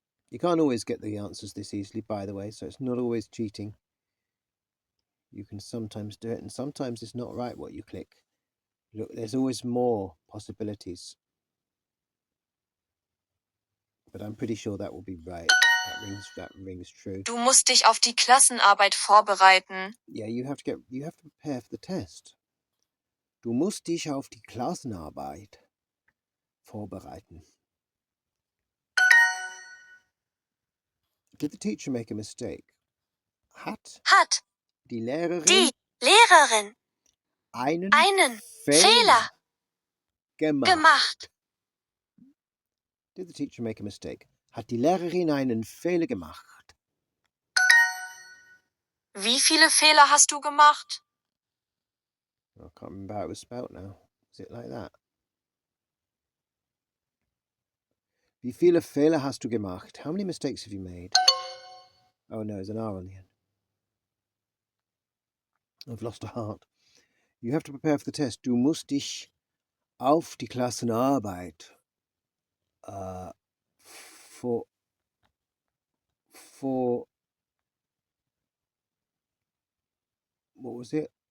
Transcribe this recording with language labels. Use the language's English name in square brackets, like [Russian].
[English] You can't always get the answers this easily, by the way, so it's not always cheating. You can sometimes do it, and sometimes it's not right what you click. Look, there's always more possibilities. But I'm pretty sure that will be right. That rings true. [German] Du musst dich auf die Klassenarbeit vorbereiten. [English] Yeah, you have to prepare for the test. [German] Du musst dich auf die Klassenarbeit vorbereiten. [English] Did the teacher make a mistake? [German] Hat die Lehrerin einen Fehler gemacht? [English] Did the teacher make a mistake? [German] Hat die Lehrerin einen Fehler gemacht? Wie viele Fehler hast du gemacht? [English] I can't remember how it was spelt now. Is it like that? [German] Wie viele Fehler hast du gemacht? [English] How many mistakes have you made? Oh no, there's an R on the end. I've lost a heart. You have to prepare for the test. [German] Du musst dich auf die Klassenarbeit [English] for what was it?